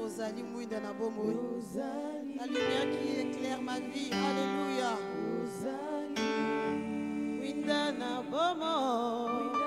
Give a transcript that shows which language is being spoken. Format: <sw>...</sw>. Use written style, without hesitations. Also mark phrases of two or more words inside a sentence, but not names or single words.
<ln>Ozali Mwinda na bomoi.</ln> <fr>La lumière qui éclaire ma vie. Alléluia.</fr> <ln>Mwinda na bomoi.</ln>